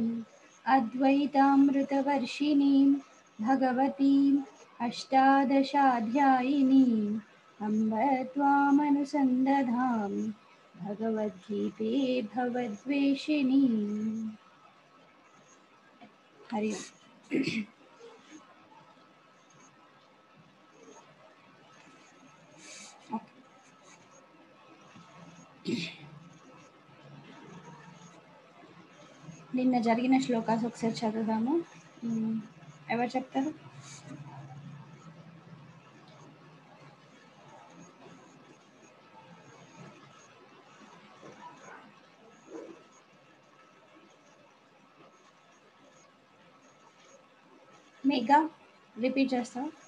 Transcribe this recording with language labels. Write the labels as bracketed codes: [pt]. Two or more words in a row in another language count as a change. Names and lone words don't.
[sa] अद्वैतामृतवर्षिणीं भगवतीम् अष्टादशाध्यायिनीम् अम्ब त्वामनुसन्दधामि भगवद्गीते भवद्वेषिणीम्। हरि ओम्। [te] నిన్న జరిగిన శ్లోకాస్ ఒకసారి చదువుదాము. ఎవరు చెప్తారు? మేఘా రిపీట్ చేస్తావా?